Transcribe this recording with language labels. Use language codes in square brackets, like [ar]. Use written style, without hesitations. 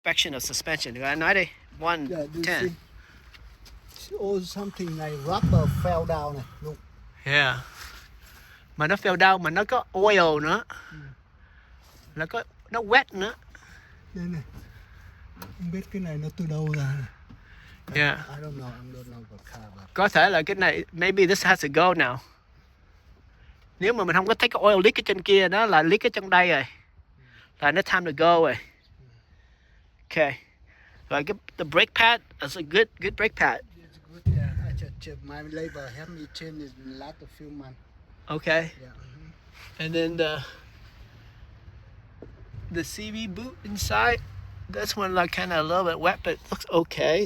[en] inspection of suspension. [vi] Nói đi. 1, [en] Yeah, do you 10. see? Oh, something like rubber fell down này. Look. Yeah. [vi] Mà nó [en] fell down [vi] mà nó có oil nữa. Nó có nó wet nữa. Đây này. Không biết cái này nó từ đâu ra này. [en] Yeah. I don't know. I don't know about car, but... [vi] Có thể là cái này, [en] maybe this has to go now. [vi] Nếu mà mình không có thấy cái oil leak ở trên kia, nó là leak ở trong đây rồi. Là nó [en] time to go [vi] rồi. Okay. [en] Rồi the brake pad is a good brake pad. It's good, yeah. I just my labor helped me change it in last a few months. Okay. Yeah. And then the CV boot inside, this one like kind of a little bit wet, but it looks okay.